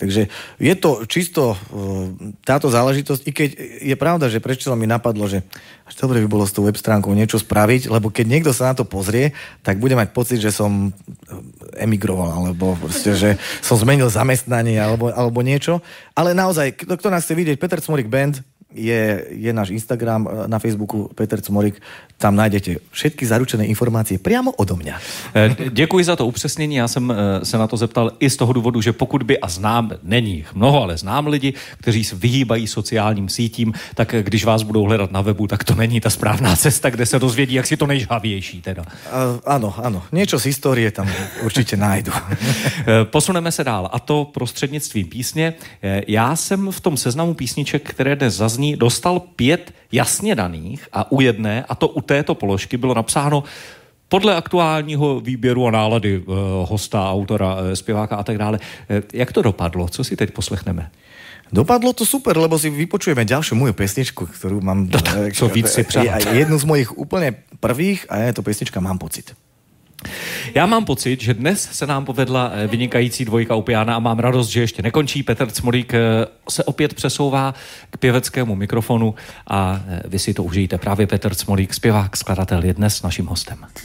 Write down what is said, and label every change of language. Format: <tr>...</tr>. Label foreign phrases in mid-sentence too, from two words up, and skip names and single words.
<sk>Takže je to čisto táto záležitosť, i keď je pravda, že prečo mi napadlo, že až dobre by bolo s tou web stránkou niečo spraviť, lebo keď niekto sa na to pozrie, tak bude mať pocit, že som emigroval, alebo proste, že som zmenil zamestnanie, alebo niečo. Ale naozaj, kto nás chce vidieť, Peter Cmorík Band, je náš Instagram na Facebooku Peter Cmorík, tam nájdete všetky zaručené informácie priamo odo mňa.</sk> <cs>Děkuji za to upřesnění, já jsem se na to zeptal i z toho důvodu, že pokud by, a znám, není jich mnoho, ale znám lidi, kteří se vyhýbají sociálním sítím, tak když vás budou hledat na webu, tak to není ta správná cesta, kde se dozvědí, jak si to nejžhavější teda.</cs> <sk>Áno, niečo z histórie tam určitě nájdu.</sk> <cs>Posuneme se dál, a to prostřednictvím písně. Já jsem v tom seznamu písniček, které dnes zazní, dostal 5 jasně daných a u jedné, a to u této položky, bylo napsáno podle aktuálního výběru a nálady hosta, autora, zpěváka a tak dále. Jak to dopadlo? Co si teď poslechneme?</cs> <sk>Dopadlo to super, lebo si vypočujeme ďalšiu moju pesničku, ktorú mám...</sk> <cs>Co víc si přát.</cs> <sk>Jednu z mojich úplne prvých a je to pesnička Mám pocit.</sk> <cs>Já mám pocit, že dnes se nám povedla vynikající dvojka u piana a mám radost, že ještě nekončí. Petr Cmorík se opět přesouvá k pěveckému mikrofonu a vy si to užijte. Právě Petr Cmorík, zpěvák, skladatel, je dnes naším hostem.</cs>